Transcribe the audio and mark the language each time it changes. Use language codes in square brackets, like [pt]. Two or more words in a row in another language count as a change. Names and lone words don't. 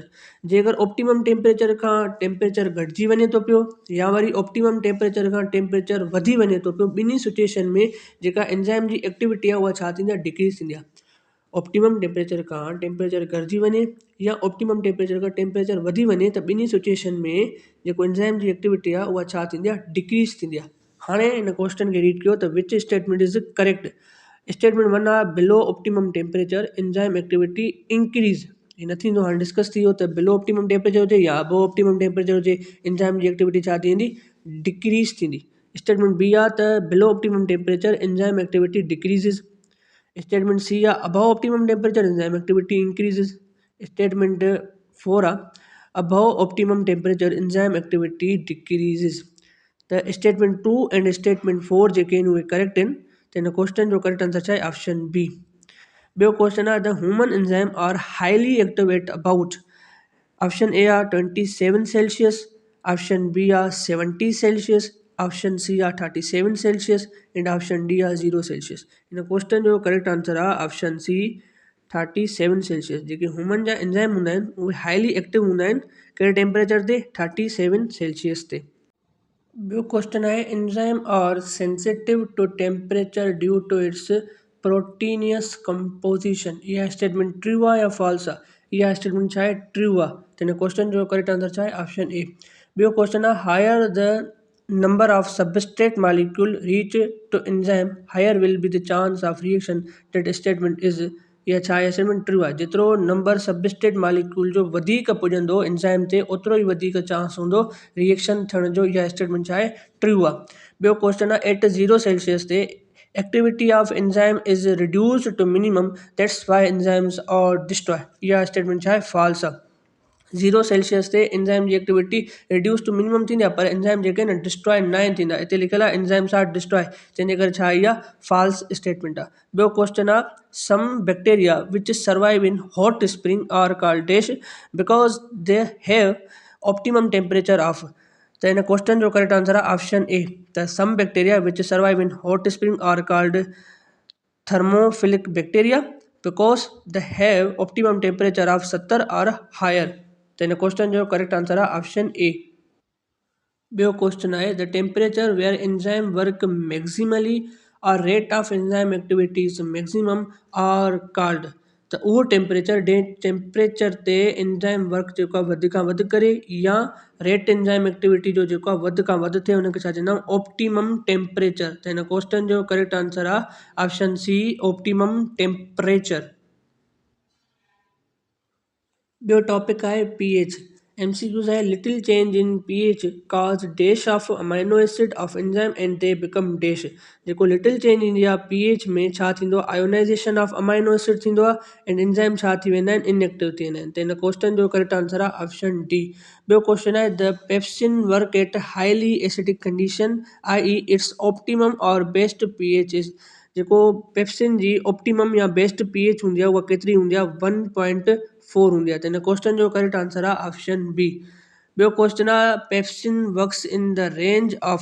[sd] जे अगरि [en] optimum temperature [sd] खां टेम्परेचर घटिजी वञे थो पियो या वरी [en] optimum temperature [sd] खां टेम्परेचर वधी वञे थो पियो, ॿिन्ही सिचुएशन में जेका एंजाइम जी एक्टिविटी आहे उहा छा थींदी आहे डिक्रीज़ थींदी आहे। [en] optimum temperature [sd] खां टेम्परेचर घटिजी वञे या [en] optimum temperature [sd] खां टेम्परेचर वधी वञे त ॿिन्ही सिचुएशन में जेको एंजाइम जी एक्टिविटी आहे उहा छा थींदी आहे डिक्रीज़ थींदी आहे। हाणे हिन क्वेश्चन खे रीड कयो त [en] which statement is correct. statement one आहे below optimum temperature enzyme activity increase, [sd] हे न थींदो। हाणे डिस्कस थी वियो त [en] below optimum temperature [sd] हुजे या [en] above optimum temperature [sd] हुजे एंजाइम जी एक्टिविटी छा थींदी डिक्रीज़ थींदी। [en] statement B [sd] आहे त [en] below optimum temperature enzyme activity decreases. statement C आहे above optimum temperature enzyme activity increases. statement four आहे above optimum temperature enzyme activity decreases. [sd] त [en] statement two and statement four [sd] जेके आहिनि उहे करेक्ट आहिनि। त हिन क्वेश्चन जो [en] correct answer [sd] छा आहे [en] option B. ॿियो क्वेश्चन आहे the human enzyme are highly active at about option A or 27 Celsius, option B or 70 Celsius, option C or 37 Celsius and option D or 0 Celsius. [sd] इन क्वेश्चन जो [en] correct answer [sd] आहे [en] option C 37 Celsius. [sd] जेके ह्यूमन जा एंजाइम हूंदा आहिनि उहे [en] highly active [sd] हूंदा आहिनि कहिड़े टेम्परेचर ते 37 सेल्सियस ते। [en] ॿियो क्वेश्चन आहे enzyme are sensitive to temperature due to its proteinaceous composition. [sd] इहा स्टेटमेंट ट्रू आहे या फॉल्स आहे? इहा स्टेटमेंट छा आहे? ट्रू आहे। त हिन क्वेश्चन जो [en] correct answer [sd] छा आहे? [en] option A. ॿियो क्वेश्चन आहे higher the number of substrate molecule reach to enzyme higher will be the chance of reaction. that statement is [sd] या छा आहे? [en] statement true आहे। [sd] जेतिरो [en] number substrate molecule [sd] जो वधीक पुॼंदो एंजाइम ते ओतिरो ई वधीक चांस हूंदो रिएक्शन थियण जो। इहा स्टेटमेंट छा आहे? ट्रू आहे। ॿियो क्वेश्चन आहे [en] at 0 Celsius ते activity of enzyme is reduced to minimum that's why enzymes are destroy. [sd] इहा स्टेटमेंट छा आहे? फॉल्स आहे। 0 सेल्सियस ते एंजाइम जी एक्टिविटी [en] reduce to minimum [sd] थींदी आहे पर एंजाइम जेके आहिनि डिस्ट्रॉय न थींदा। हिते लिखियल आहे [en] enzymes are destroy, [sd] तंहिंजे करे छा इहा [en] false statement [sd] आहे। [en] ॿियो क्वेश्चन आहे some bacteria which survive in hot spring are called dash because they have optimum temperature of. [sd] त हिन [en] क्वेश्चन जो correct answer आहे option A. त some bacteria which survive in hot spring are called thermophilic bacteria because they have optimum temperature of 70 or higher. [sd] तो इन क्वेश्चन जो [en] correct answer [sd] आहे [en] option A. ॿियो क्वेश्चन आहे the temperature where enzyme work maximally or rate of enzyme activities maximum are called. [sd] त उहो टेम्परेचर ते [en] enzyme work [sd] जेको आहे वधि खां वधि करे या [en] rate enzyme activity [sd] जो जेको आहे वधि खां वधि थिए हुनखे छा चवंदा आहियूं? [en] optimum temperature. [sd] त हिन क्वेश्चन जो [en] correct answer [sd] आहे [en] option C optimum temperature. [sd] ॿियो टॉपिक आहे पीएच। [en] एमसीक्यूज़ आहे little change in pH cause dash of amino acid of enzyme and they become dash. [sd] जेको [en] little change [sd] ईंदी आहे पीएच में छा थींदो आहे? [en] ionization of amino acid [sd] थींदो आहे एंड एंजाइम छा थी वेंदा आहिनि? इनएक्टिव थी वेंदा आहिनि। त हिन क्वेश्चन जो [en] correct answer [sd] आहे [en] option D. ॿियो क्वेश्चन आहे the pepsin work at highly acidic condition I its optimum or best pH is. [sd] जेको पेप्सिन जी ऑप्टिमम या [en] best pH [sd] हूंदी आहे उहा केतिरी हूंदी आहे? 1.4 हूंदी आहे। त हिन क्वेश्चन जो [en] correct answer [sd] आहे [en] option B. ॿियो क्वेश्चन आहे pepsin works in the range of.